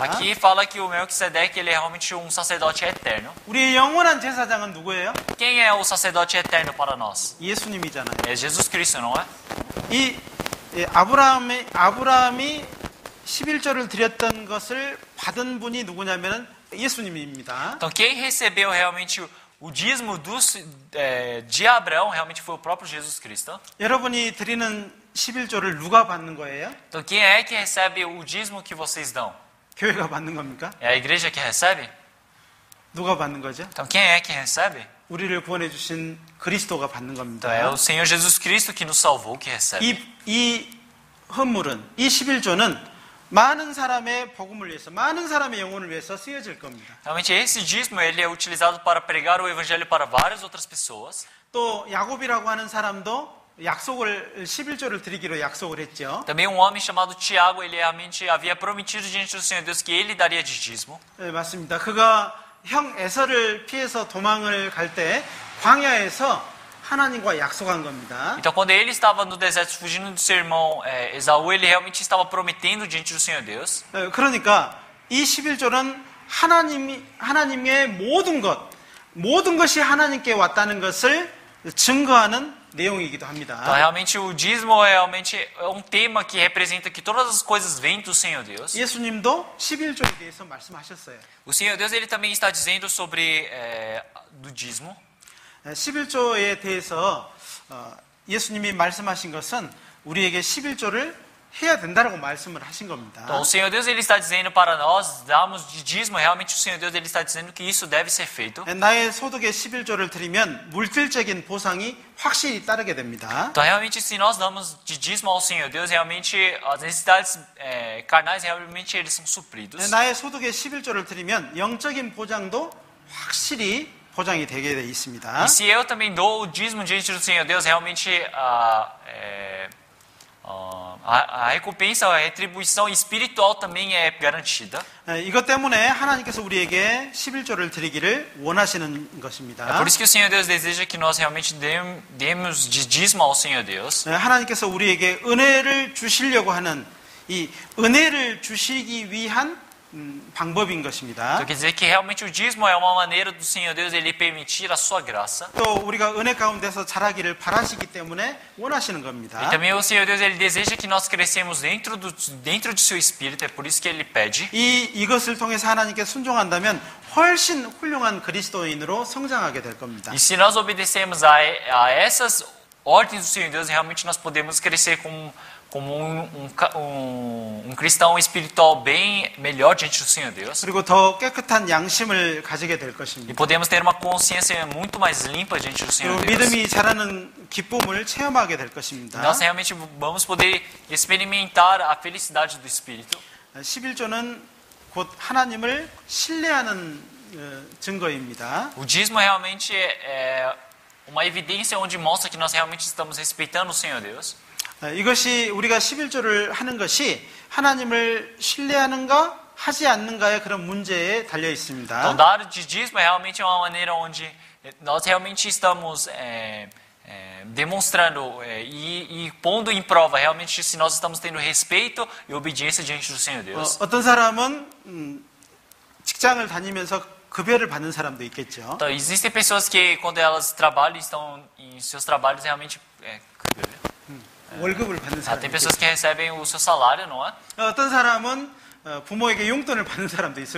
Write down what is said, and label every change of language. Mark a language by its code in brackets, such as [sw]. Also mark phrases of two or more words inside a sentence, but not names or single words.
[pt] Aqui fala que o Melquisedeque ele é realmente um sacerdote eterno. [ko] 우리의 영원한 제사장은 누구예요? [pt] Quem é o sacerdote eterno para nós? [ko] 예수님이잖아요. [pt] É Jesus Cristo, não é? [ko] 이 아브라함이 11조를 드렸던 것을 받은 분이 누구냐면은 예수님입니다. [pt] Então quem recebeu realmente o dízimo de Abraão realmente foi o próprio Jesus Cristo. [ko] 여러분이 드리는 11조를 누가 받는 거예요? [pt] Então quem é que recebe o dízimo que vocês dão? [ko] 교회가 받는 겁니까? [pt] É a igreja que recebe? [ko] 누가 받는 거죠? [pt] Então quem é que recebe? [ko] 우리를 구원해 주신 그리스도가 받는 겁니다. [pt] Então é o Senhor Jesus Cristo que nos salvou que recebe. [ko] 이 헌물은 이 11조는 많은 사람의 복음을 위해서, 많은 사람의 영혼을 위해서 쓰여질 겁니다. [pt] Realmente esse dízimo ele é utilizado para pregar o evangelho para várias outras pessoas. [ko] 또 야곱이라고 하는 사람도 약속을 11조를 드리기로 약속을 했죠. [pt] Também um homem chamado Tiago, ele realmente havia prometido diante do Senhor Deus que ele daria de dízimo. [ko] 네, 맞습니다. 그가 형 에서를 피해서 도망을 갈 때 광야에서 하나님과 약속한 겁니다. [pt] Então, quando ele estava no deserto fugindo do seu irmão Esaú, ele realmente estava prometendo diante do Senhor Deus. [ko] 그러니까 이 11조는 하나님의 모든 것이 하나님께 왔다는 것을 증거하는 내용이기도 합니다. [pt] Então, realmente o dízimo realmente é um tema que representa que todas as coisas vêm do Senhor Deus. [ko] 예수님도 11조에 대해서 말씀하셨어요. [pt] O Senhor Deus ele também está dizendo sobre do dízimo. [ko] 11조에 대해서 예수님이 말씀하신 것은 우리에게 11조를 해야 된다라고 말씀을 하신 겁니다. [pt] Então, o Senhor Deus ele está dizendo para nós darmos de dízimo. Realmente o Senhor Deus ele está dizendo que isso deve ser feito. [ko] 나의 소득의 11조를 드리면 물질적인 보상이 확실히 따르게 됩니다. [pt] Então, realmente, se nós damos de dízimo ao Senhor Deus, realmente as necessidades carnais realmente eles são supridos. [ko] 나의 소득의 11조를 드리면 영적인 보장도 확실히 보장이 되게 돼 있습니다. [pt] E se eu também dou o dízimo diante do Senhor Deus, realmente a recompensa, a retribuição espiritual também é garantida. [ko] 이것 때문에 하나님께서 우리에게 11조를 드리기를 원하시는 것입니다. [pt] É por isso que o Senhor Deus deseja que nós realmente demos de dízimo ao Senhor Deus. [ko] 하나님께서 우리에게 은혜를 주시려고 하는 이 은혜를 주시기 위한 방법인 것입니다. [pt] Então quer dizer que realmente o dízimo é uma maneira do Senhor Deus ele permitir a sua graça. [ko] 또 우리가 은혜 가운데서 자라기를 바라시기 때문에 원하시는 겁니다. [pt] E também o Senhor Deus ele deseja que nós crescemos dentro de seu espírito. É por isso que ele pede. [ko] 이것을 통해서 하나님께 순종한다면 훨씬 훌륭한 그리스도인으로 성장하게 될 겁니다. [pt] E se nós obedecermos a essas ordens do Senhor Deus, realmente nós podemos crescer como um cristão espiritual bem melhor diante do Senhor Deus. [ko] 그리고 더 깨끗한 양심을 가지게 될 [pt] E [ko] 것입니다. [pt] podemos ter uma consciência muito mais limpa diante do Senhor [ko] 그리고 [pt] Deus. [ko] 믿음이 자라는 기쁨을 체험하게 될 것입니다. [pt] Nós realmente vamos poder experimentar a felicidade do Espírito. [ko] 11조는 곧 하나님을 신뢰하는 증거입니다. [pt] O dízimo realmente é uma evidência onde mostra que nós realmente estamos respeitando o Senhor Deus. [ko] 이것이 우리가 11조를 하는 것이 하나님을 신뢰하는가 하지 않는가의 그런 문제에 달려 있습니다. [pt] Então, dar de dízimo é realmente uma maneira onde nós realmente estamos demonstrando e pondo em prova realmente se nós estamos tendo respeito e obediência diante do Senhor Deus. [ko] 어떤 사람은 직장을 다니면서 급여를 받는 사람도 있겠죠. [pt] Então, existem pessoas que quando elas trabalham estão em seus trabalhos realmente [ko] 월급을 받는 사람이 [pt] tem [ko] 있겠죠. [pt] pessoas que recebem o seu salário, não é? [ko] 어떤 사람은 부모에게 용돈을 받는 사람도 있을